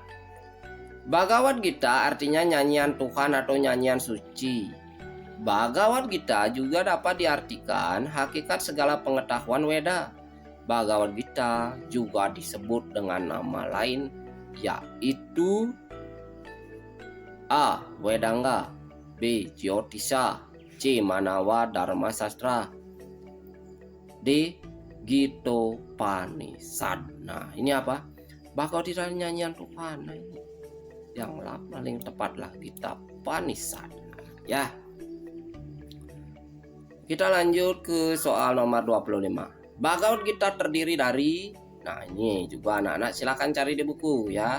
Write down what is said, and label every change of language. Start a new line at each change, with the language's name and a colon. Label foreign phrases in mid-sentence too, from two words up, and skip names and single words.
Indonesian: Bhagavad Gita artinya nyanyian Tuhan atau nyanyian suci. Bhagavad Gita juga dapat diartikan hakikat segala pengetahuan Weda. Bhagavad Gita juga disebut dengan nama lain yaitu A. Wedanga, B. Jyotisa, C. Manawa Dharma Sastra, D. Gitopanisad. Nah ini apa? Bhagavad Gita nyanyian Tuhan. Nah, ini yang paling tepat lah Gitopanisad ya. Kita lanjut ke soal nomor 25. Bhagavad Gita terdiri dari, nah ini juga anak-anak silakan cari di buku ya.